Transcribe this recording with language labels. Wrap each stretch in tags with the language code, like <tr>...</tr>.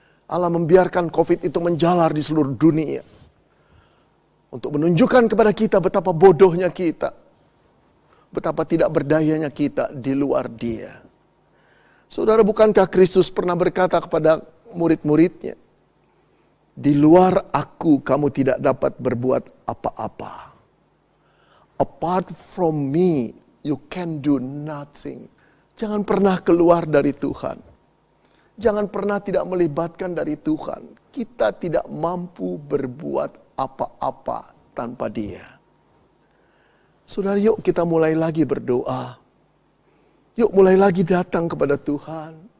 <id>Allah membiarkan COVID itu menjalar di seluruh dunia. Untuk menunjukkan kepada kita betapa bodohnya kita. Betapa tidak berdayanya kita di luar Dia. Saudara, bukankah Kristus pernah berkata kepada murid-muridnya, di luar aku kamu tidak dapat berbuat apa-apa.</id> <en>Apart from me, you can do nothing.</en> <id>Jangan pernah keluar dari Tuhan. Jangan pernah tidak melibatkan dari Tuhan. Kita tidak mampu berbuat apa-apa tanpa Dia. Saudara, yuk kita mulai lagi berdoa. Yuk mulai lagi datang kepada Tuhan.</id>